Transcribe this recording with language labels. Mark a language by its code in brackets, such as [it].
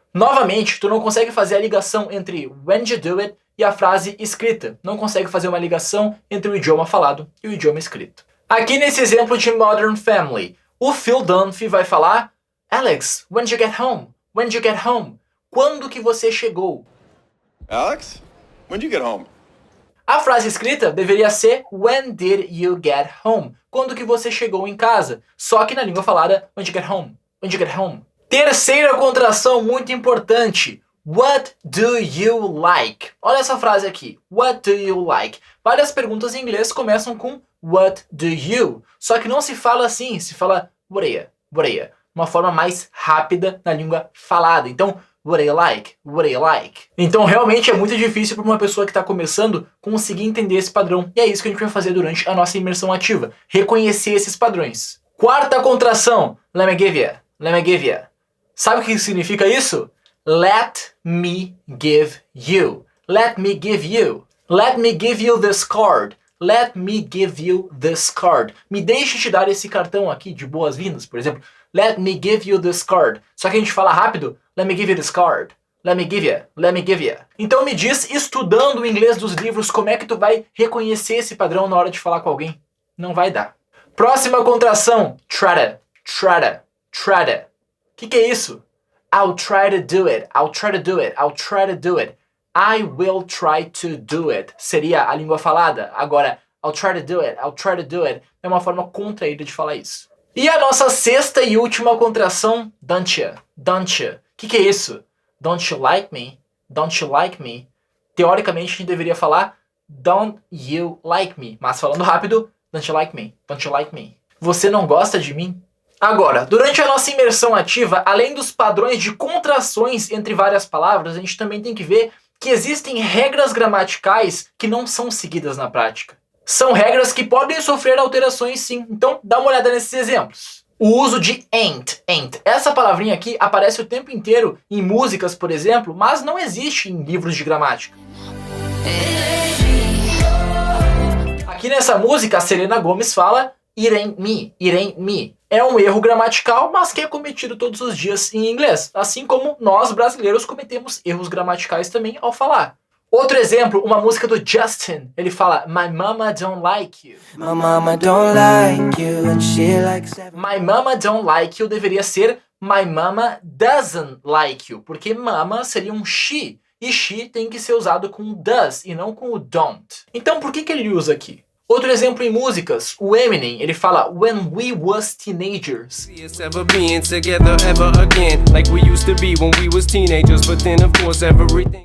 [pt] Novamente, tu não consegue fazer a ligação entre [en] when you do it [pt] e a frase escrita. Não consegue fazer uma ligação entre o idioma falado e o idioma escrito. Aqui nesse exemplo de Modern Family, o Phil Dunphy vai falar [en] Alex, when did you get home? When did you get home? [pt] Quando que você chegou? [en] Alex, when did you get home? [pt] A frase escrita deveria ser [en] When did you get home? [pt] Quando que você chegou em casa? Só que na língua falada, [en] when did you get home? [pt] When did you get home? Terceira contração muito importante. [en] What do you like? [pt] Olha essa frase aqui. [en] What do you like? [pt] Várias perguntas em inglês começam com what do you? Só que não se fala assim, se fala [en] what do you? What do you? [pt] Uma forma mais rápida na língua falada. Então, [en] what do you like? [pt] What do you like? Então, realmente é muito difícil para uma pessoa que está começando conseguir entender esse padrão. E é isso que a gente vai fazer durante a nossa imersão ativa. Reconhecer esses padrões. Quarta contração. [en] Let me give you. Let me give you. [pt] Sabe o que significa isso? [en] Let me give you. Let me give you. Let me give you this card. Let me give you this card. [pt] Me deixe te dar esse cartão aqui de boas-vindas, por exemplo. [en] Let me give you this card. [pt] Só que a gente fala rápido. [en] Let me give you this card. Let me give you. Let me give you. [pt] Então me diz, estudando o inglês dos livros, como é que tu vai reconhecer esse padrão na hora de falar com alguém? Não vai dar. Próxima contração. [en] Try to. Try to. Try to. [pt] O que é isso? [en] I'll try to do it. I'll try to do it. I'll try to do it. I will try to do it. [pt] Seria a língua falada. Agora, [en] I'll try to do it. I'll try to do it. [pt] É uma forma contraída de falar isso. E a nossa sexta e última contração, don't you? [en] Don't you? [pt] O que é isso? [en] Don't you like me? Don't you like me? [pt] Teoricamente, a gente deveria falar [en] don't you like me? [pt] Mas falando rápido, [en] don't you like me? [pt] Don't you like me? Você não gosta de mim? Agora, durante a nossa imersão ativa, além dos padrões de contrações entre várias palavras, a gente também tem que ver que existem regras gramaticais que não são seguidas na prática. São regras que podem sofrer alterações sim, então dá uma olhada nesses exemplos. O uso de ain't, ain't. Essa palavrinha aqui aparece o tempo inteiro em músicas, por exemplo, mas não existe em livros de gramática. Aqui nessa música, a Selena Gomez fala [en] it ain't me, it ain't me. [pt] É um erro gramatical, mas que é cometido todos os dias em inglês. Assim como nós, brasileiros, cometemos erros gramaticais também ao falar. Outro exemplo, uma música do Justin. Ele fala, [en] My mama don't like you. My mama don't like you and she likes everything. My mama don't like you [pt] deveria ser [en] My mama doesn't like you. [pt] Porque mama seria um she. E she tem que ser usado com o does e não com o don't. Então por que ele usa aqui? Outro exemplo em músicas, o Eminem, ele fala [en] When we was teenagers. See us ever being together ever again, like we used to be when we was teenagers, but then of course everything.